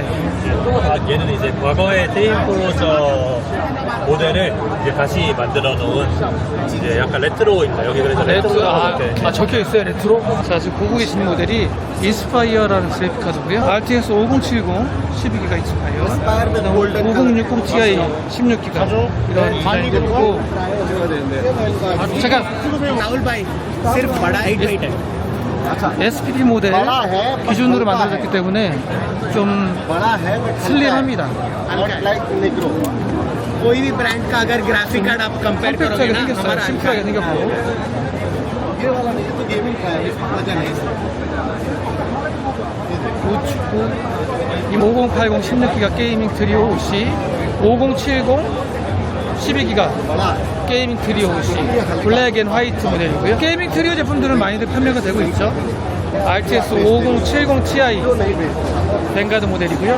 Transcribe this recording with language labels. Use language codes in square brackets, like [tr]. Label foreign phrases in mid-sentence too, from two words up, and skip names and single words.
[ko] 얘는 이제 과거의 테임 프로저 모델을 이제 다시 만들어 놓은 이제 약간 레트로입니다. 여기 그래서 레트로 이렇게 적혀 있어요, 레트로. 자, 지금 보고 계신 모델이 인스파이어라는 그래픽 카드고요. RTX 5070 12기가 인스파이어, 5060 Ti 16기가 이런 디자인들이고. 잠깐. [hi] राहुल भाई सिर्फ बड़ा ही वेट है [ko] SPD 모델 기준으로 만들어졌기 때문에 좀 [hi] बड़ा है [ko] 슬림합니다. [hi] लाइक नेक्रो कोई भी ब्रांड का अगर [en] graphic card [hi] आप कंपेयर करोगे [ko] 컴팩트하게 [hi] ना [ko] 생겼어요. [hi] हमारा [ko] 심플하게 생겼고. [hi] ये वाला नहीं तो गेमिंग का है वजन है [ko] 이 5080 16기가 게이밍 트리오 OC, 5070 12기가 게이밍 트리오 OC [en] black and white [ko] 모델이고요. 게이밍 트리오 제품들은 많이들 판매가 되고 있죠. RTX 5070 Ti 뱅가드 모델이고요.